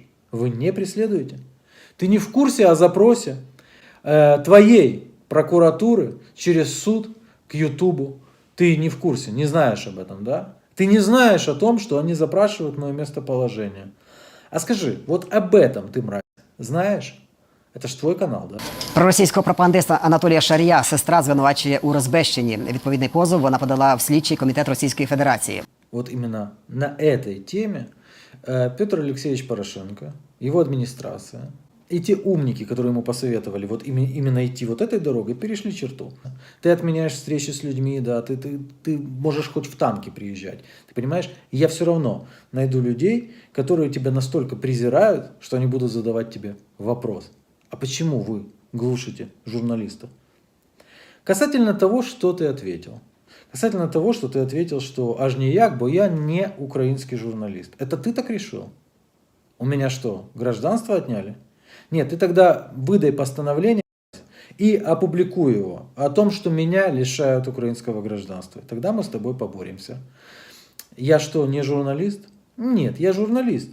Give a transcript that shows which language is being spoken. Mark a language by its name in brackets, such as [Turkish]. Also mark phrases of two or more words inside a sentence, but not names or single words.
[Russian] Вы не преследуете. Ты не в курсе о запросе твоей прокуратуры через суд к Ютубу. Ты не в курсе, не знаешь об этом, да? Ты не знаешь о том, что они запрашивают мое местоположение. А скажи, вот об этом ты, мразь, [Ukrainian] знаєш? Це ж твій канал, да? Проросійського пропагандиста Анатолія Шарія сестра звинувачує у розбещенні. Відповідний позов вона подала в слідчий комітет Російської Федерації. [Russian] Вот именно на этой теме Петр Алексеевич Порошенко, его администрация и те умники, которые ему посоветовали вот именно идти вот этой дорогой, перешли черту. Ты отменяешь встречи с людьми, да, ты можешь хоть в танке приезжать. Ты понимаешь, я все равно найду людей, которые тебя настолько презирают, что они будут задавать тебе вопрос. А почему вы глушите журналиста? Касательно того, что ты ответил. Касательно того, что ты ответил, что [Ukrainian] аж ніяк, бо я [Russian] не украинский журналист. Это ты так решил? У меня что, гражданство отняли? Нет, ты тогда выдай постановление и опубликуй его о том, что меня лишают украинского гражданства. Тогда мы с тобой поборемся. Я что, не журналист? Нет, я журналист.